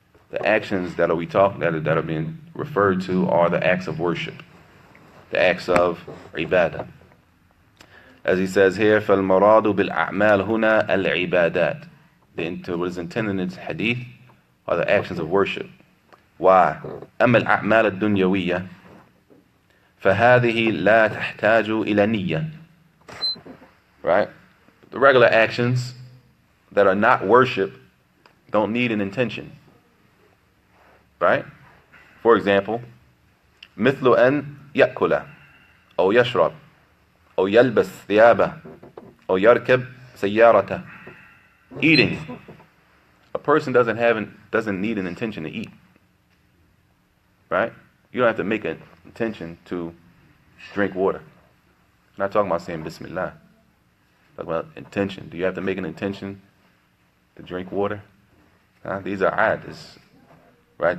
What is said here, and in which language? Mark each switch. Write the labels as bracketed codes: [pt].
[en] The actions that are being referred to are the acts of worship. the acts of ibadah. As he says here, [ar] فَالْمَرَادُ بِالْأَعْمَالِ هُنَا الْعِبَادَات. [en] What is intended in this hadith are the actions of worship. Why? [ar] أما الأعمال الدنيوية فهذه لا تحتاج إلى نية. [en] Right? The regular actions that are not worship don't need an intention. Right? For example, [ar] مثل أن يأكل أو يشرب أو يلبس ثيابه أو يركب سيارته. [en] Eating. A person doesn't need an intention to eat. Right? You don't have to make an intention to drink water. I'm not talking about saying Bismillah. I'm talking about intention. Do you have to make an intention to drink water? These are adis. Right?